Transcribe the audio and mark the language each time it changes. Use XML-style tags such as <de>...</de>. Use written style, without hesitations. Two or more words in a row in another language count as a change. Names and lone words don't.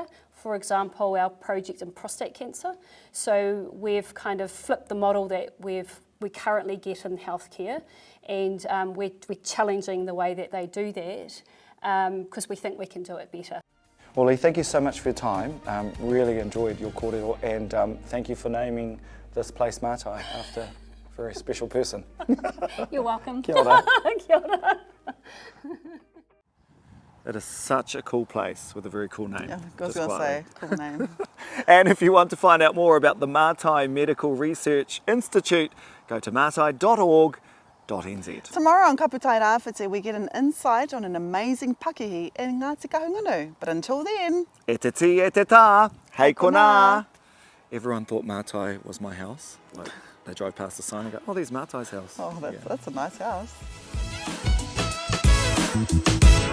<en>For example, our project in prostate cancer. So we've kind of flipped the model that we currently get in healthcare, and we're challenging the way that they do that, because we think we can do it better. Well, Leigh, thank you so much for your time. Really enjoyed your kōrero, and thank you for naming this place Mātai after a very special person. You're welcome.</en> <mi>Kia ora. Kia ora.</mi> <en>It is such a cool place with a very cool name. Yeah, I was just going to say, quietly. cool name. And if you want to find out more about the Mātai Medical Research Institute, go to mātai.org.nz. Tomorrow on Kapu Tairawhiti, we get an insight on an amazing pakihi in Ngāti Kahungunu. But until then,</en> <mi>E te ti, e te tā, hei kona.</mi> <en>Everyone thought Mātai was my house. Like, they drove past the sign and go, oh, there's Mātai's house. oh, that's a nice house.</en>